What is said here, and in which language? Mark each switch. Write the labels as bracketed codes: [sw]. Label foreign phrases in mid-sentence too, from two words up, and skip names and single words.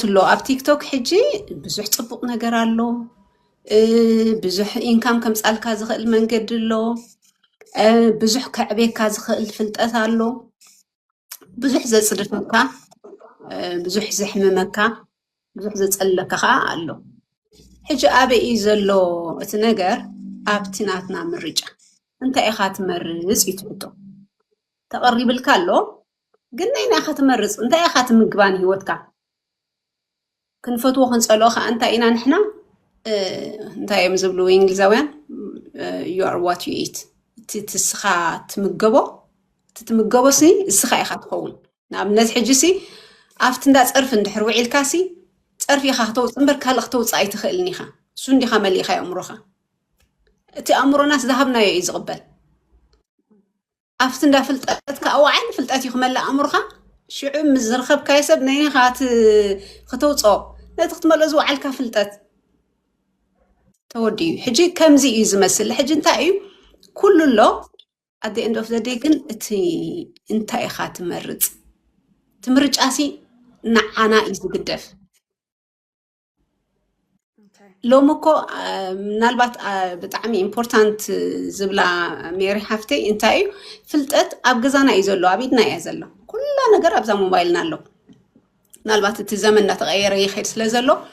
[ti] ኣሎ ኣብ ቲክቶክ ሕጂ ብዙሕ ፅቡቕ ነገር ኣሎ ብዙሕ ኢንካም ከምፃልካ ዝኽእል መንገዲ ኣሎ ብዙሕ ከዕቤካ ዝኽእል ፍልጠት ኣሎ ብዙሕ ዘፅድፈካ ብዙሕ ዘሕምመካ ብዙሕ ዘፀለካ ከዓ ኣሎ ሕጂ ኣበይ እዩ ዘሎ እቲ ነገር ኣብቲ ናትና ምርጫ እንታይ ኢኻ ትመርፅ እዩ ትሕቶ ተቐሪብልካ ኣሎ ግን ናይና ኢኻ ትመርፅ እንታይ ኢኻ ትምግባን ሂወትካ ክንፈትዎ ክንፀልኦ ከዓ እንታይ ኢና ንሕና እንታይ እዮም ዝብሉ እንግሊዛውያን [en] you are what you eat [ti] ትስኻ ትምገቦ ትምገቦሲ እስኻ ኢኻ ትኸውን ንኣብነት ሕጂ ሲ ኣብቲ እንዳ ፀርፊ እንድሕር ውዒልካ ሲ ፀርፊ ኢኻ ክትወፅእ እምበር ካልእ ክትወፅእ ኣይትኽእልን ኢኻ እሱ እንዲኻ መሊእኻ ኣእምሮኻ እቲ ኣእምሮናስ ዝሃብናዮ እዩ ዝቕበል ኣብቲ እንዳ ፍልጠት ከዓ ዋዓን ፍልጠት እዩ ክመልእ ኣእምሮኻ ሽዑ ምስ ዝረኸብካዮ ሰብ ነይኻ ክትውፅኦ ነቲ ክትመልኦ ዝወዓልካ ፍልጠት ተወዲዩ ሕጂ ከምዚ እዩ ዝመስል ሕጂ እንታይ እዩ ኩሉ ኣሎ [en] at the end of the day [ti] ግን እቲ እንታይ ኢኻ ትመርፅ ትምርጫሲ ንዓና እዩ ዝግደፍ ሎሚ እኮ ምናልባት ብጣዕሚ ኢምፖርታንት ዝብላ ሜሪ ሓፍተይ እንታይ እዩ ፍልጠት ኣብ ገዛና እዩ ዘሎ ኣብ ኢድና እያ ዘሎ ኩላ ነገር ኣብዛ ሞባይልና ኣሎ ምናልባት እቲ ዘመን እናተቐየረ ይኸይድ ስለ ዘሎ